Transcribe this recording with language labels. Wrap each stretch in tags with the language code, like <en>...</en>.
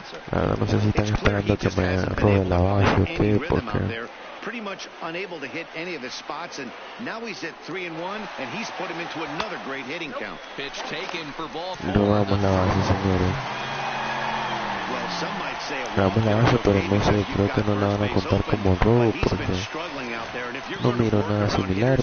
<es>La verdad no sé si están esperando que me robe la base o qué, porque</es> <en>pretty much unable to hit any of his spots, and now he's at 3-1, and he's put him into another great hitting count. Pitch taken for ball</en> <es>Robamos la base, señores.</es> <en>Well, some might say it</en> <es>Robamos la base, pero no sé, creo que no la van a contar como robo porque no miro nada similar.</es>